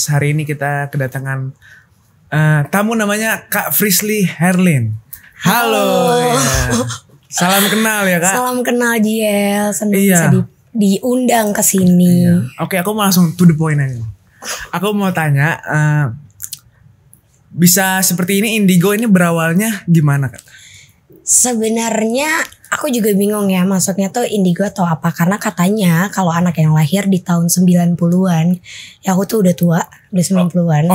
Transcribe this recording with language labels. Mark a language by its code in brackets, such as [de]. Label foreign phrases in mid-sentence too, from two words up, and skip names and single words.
[id] Hari ini kita kedatangan tamu namanya Kak Frisly Herlin. Halo. Ya. Salam kenal ya Kak. Salam kenal Jiel, senang Iya. bisa diundang ke sini. Iya. Oke, aku mau langsung [en] to the point [id] aja. Aku mau tanya, bisa seperti ini Indigo ini berawalnya gimana Kak? Sebenarnya aku juga bingung ya maksudnya tuh indigo atau apa. Karena katanya kalau anak yang lahir di tahun 90-an, ya aku tuh udah tua, udah 90-an.